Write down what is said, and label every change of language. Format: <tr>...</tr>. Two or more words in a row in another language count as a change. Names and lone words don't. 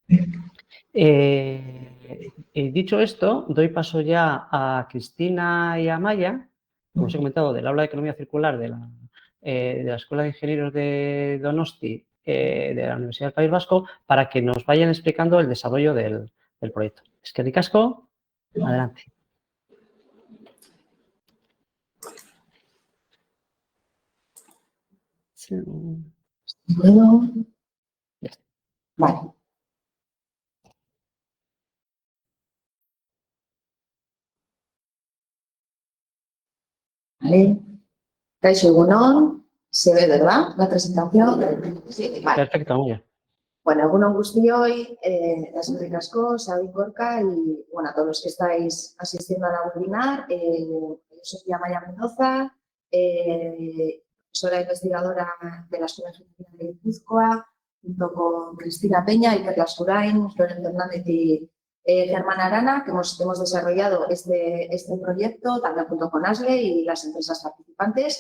<es>Dicho esto, doy paso ya a Cristina y a Maya, como os he comentado, del aula de Economía Circular de la Escuela de Ingenieros de Donosti, de la Universidad del País Vasco, para que nos vayan explicando el desarrollo del proyecto.</es> <eu>Eskerrik asko,</eu> <es>adelante. ¿Puedo? Vale. Vale.</es> <eu>Kaixo egunon,</eu> <es>se ve, ¿verdad? La presentación. Sí, vale. Perfecto, Maya. Bueno,</es> <eu>egunon guztioi, eskerrik asko,</eu> <es>Xabi Gorka y bueno, a todos los que estáis asistiendo a la webinar. Yo soy Maya Mendoza, profesora investigadora de la Escuela de Ingeniería de Guipúzcoa, junto con Cristina Peña, Iker Lascurain, Florent Hernández y Germán Arana, que hemos desarrollado este proyecto, también junto con ASLE y las empresas participantes.</es>